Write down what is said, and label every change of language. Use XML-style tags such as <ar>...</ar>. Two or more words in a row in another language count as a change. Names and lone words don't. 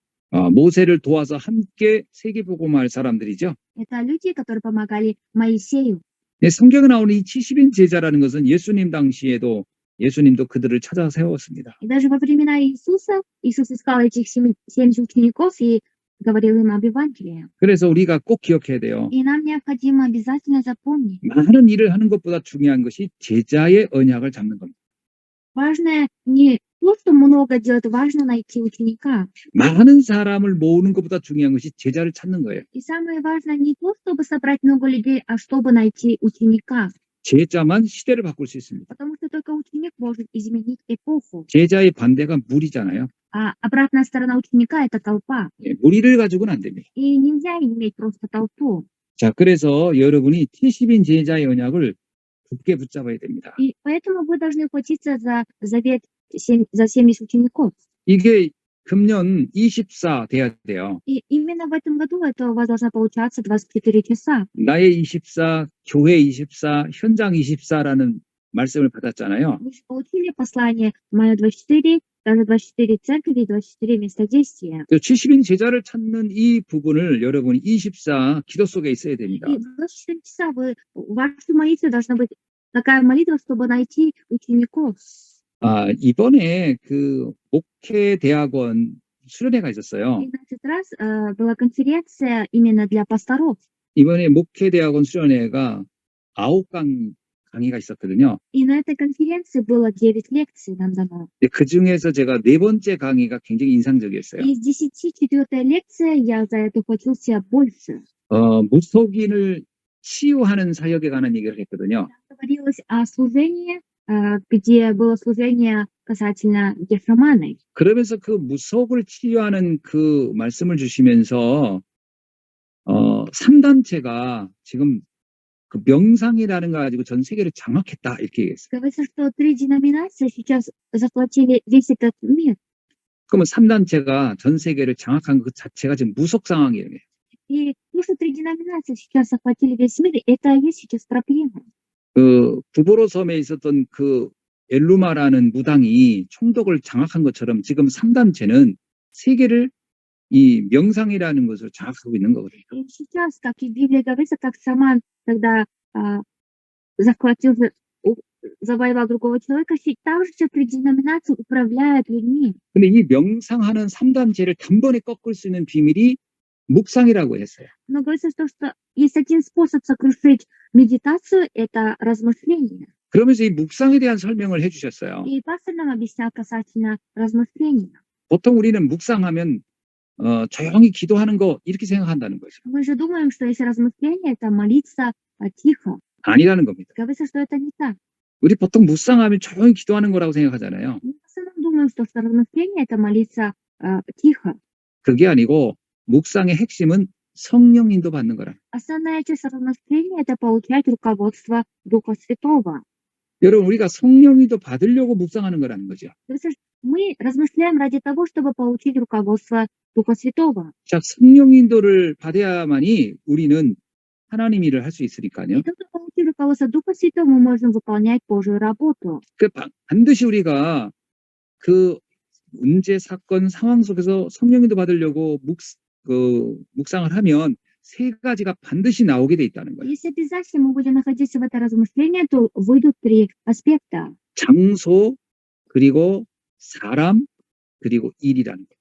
<ko>모세를 도와서 함께 세계복음할 사람들이죠.</ko> <ru>Это люди, которые помогали Моисею.</ru> <ko>성경에 나오는 이 70인 제자라는 것은 예수님 당시에도 예수님도 그들을 찾아 세웠습니다.</ko> <ru>И даже во времена Иисуса, Иисус искал этих 70 учеников и говорил им об Евангелии.</ru> <ko>그래서 우리가 꼭 기억해야 돼요.</ko> <ru>И нам необходимо обязательно запомнить.</ru> <ko>많은 일을 하는 것보다 중요한 것이 제자의 언약을 잡는 겁니다.</ko> <ru>Важное не то, что много делать, важно найти ученика.</ru> <ko>많은 사람을 모으는 것보다 중요한 것이 제자를 찾는 거예요.</ko> <ru>И самое важное не то, чтобы собрать много людей, а чтобы найти ученика.</ru> <ko>제자만 시대를 바꿀 수 있습니다.</ko> <ru>Потому что только ученик может изменить эпоху.</ru> <ko>제자의 반대가 무리잖아요.</ko> <ru>А обратная сторона ученика — это толпа.</ru> <ko>무리를 가지고는 안 됩니다.</ko> <ru>И нельзя иметь просто толпу.</ru> <ko>자, 그래서 여러분이 70인 제자의 언약을 굳게 붙잡아야 됩니다.</ko> <ru>И поэтому вы должны хватиться за завет за 70 учеников.</ru> <ko>이게 금년 24 돼야 돼요.</ko> <ru>И именно в этом году это у вас должно получаться 24 часа.</ru> <ko>나의 24, 교회 24, 현장 24라는 말씀을 받았잖아요.</ko> <ru>Вы же получили послание Мая 24, даже 24 церкви, 24 места действия.</ru> <ko>70인 제자를 찾는 이 부분을 여러분이 24 기도 속에 있어야 됩니다.</ko> <ru>И 24 часа в вашей молитве должна быть такая молитва, чтобы найти учеников.</ru> <ko>이번에 그 목회대학원 수련회가 있었어요.</ko> <ru>И на этот раз была конференция именно для пасторов.</ru> <ko>이번에 목회대학원 수련회가 9강의가 있었거든요.</ko> <ru>И на этой конференции было 9 лекций нам дано.</ru> <ko>그 중에서 제가 4번째 강의가 굉장히 인상적이었어요.</ko> <ru>Из 10 4-я лекция, я за это ухватился больше.</ru> <ko>무속인을 치유하는 사역에 관한 얘기를 했거든요.</ko> <ru>Там говорилось о служении, где было служение касательно гешаманы.</ru> <ko>그러면서 그 무속을 치유하는 그 말씀을 주시면서 3단체가 지금 그 명상이라는 거 가지고 전 세계를 장악했다 이렇게 얘기했어요.</ko> <ru>Говорится, что 3 деноминации сейчас захватили весь этот мир.</ru> <ko>그러면 3단체가 전 세계를 장악한 그 자체가 지금 무속 상황이에요.</ko> <ru>И то, что 3 деноминации сейчас захватили весь мир, это и есть сейчас проблема.</ru> <ko>그 구보로 섬에 있었던 그 엘루마라는 무당이 총독을 장악한 것처럼 지금 3단체는 세계를 이 명상이라는 것으로 장악하고 있는 거거든요.</ko> <ru>И сейчас, как и в Библии говорится, как шаман, когда захватил, завоевал другого человека, также сейчас 3 деноминации управляют людьми.</ru> <ko>근데 이 명상하는 3단체를 단번에 꺾을 수 있는 비밀이 묵상이라고 했어요.</ko> <ru>Но говорится, что есть один способ сокрушить медитацию, это размышление.</ru> <ko>그러면서 이 묵상에 대한 설명을 해주셨어요.</ko> <ru>И пастор нам объяснял касательно размышления.</ru> <ko>보통 우리는 묵상하면 조용히 기도하는 거 이렇게 생각한다는 거죠.</ko> <ru>Мы же думаем, что если размышление, это молиться тихо.</ru> <ko>아니라는 겁니다.</ko> <ru>Говорится, что это не так.</ru> <ko>우리 보통 묵상하면 조용히 기도하는 거라고 생각하잖아요.</ko> <ru>Мы в основном думаем, что размышление, это молиться тихо.</ru> <ko>그게 아니고 묵상의 핵심은 성령 인도 받는 거라.</ko> <ru>Основная часть размышления, это получать руководство Духа Святого.</ru> <ko>여러분 우리가 성령 인도 받으려고 묵상하는 거라는 거죠.</ko> <ru>Говорится, мы размышляем ради того, чтобы получить руководство Духа Святого.</ru> <ko>자, 성령 인도를 받아야만이 우리는 하나님 일을 할 수 있으니까요.</ko> <ru>И только получив руководство Духа Святого, мы можем выполнять Божью работу.</ru> <ko>반드시 우리가 그 문제, 사건, 상황 속에서 성령 인도 받으려고 묵상을 하면 세 가지가 반드시 나오게 돼 있다는 거예요.</ko> <ru>Если обязательно мы будем находиться в это размышление, то выйдут 3 аспекта.</ru> <ko>장소, 그리고 사람, 그리고 일이라는 거예요.</ko>